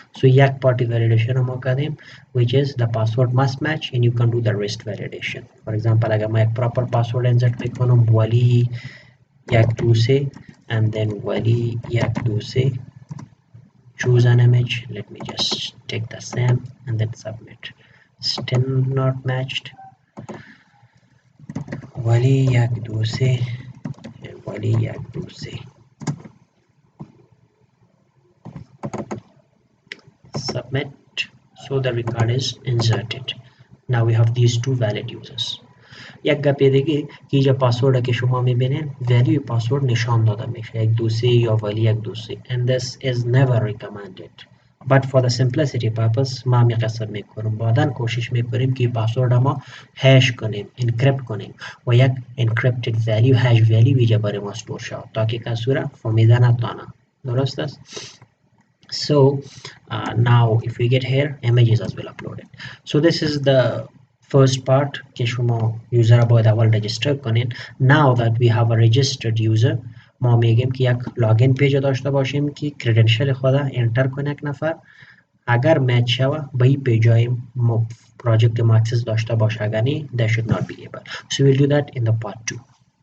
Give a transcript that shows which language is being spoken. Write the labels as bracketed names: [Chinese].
[English] So [Persian] یک party validation رو ما کردیم [English] which is the password must match, and you can do the rest validation. For example [Persian] اگر ما یک proper password insert میکنم ولی یک دو سه [English] and then wali [Persian] یک دو سه, [English] choose an image, let me just take the same and then submit. Still not matched. [Persian] wali یک دو سه and wali یک دو سه. [English] Submit. So the record is inserted. Now we have these two valid users. [Persian] یک گپ دیگه که اینجا پاسورد که شما میبینین value پاسورد نشان داده میشه 1 2 3 یا ولی 1 2 3, [English] and this is never recommended, but for the simplicity purpose [Persian] ما قصد میکنیم بعدا کوشش میکنیم که پاسورد ما هش کنیم, انکریپت کنیم و یک encrypted value hash value اینجا برای ما استور شود تا که کسی را فهمیده نتونه. درست است. [English] So now if we get here, images as well uploaded. So this is the first part [Persian] که شما یوزر باید اول رجیستر کنین. [English] Now that we have a registered user, [Persian] ما میگیم که یک لاگین پیج داشته باشیم که کریدنشل خود انتر کنه یک نفر. اگر مچ شوه به این پیجای پراجکت ما اکسس داشته باشه, [English] اگر نه they should not be able. So we'll do that in the part 2.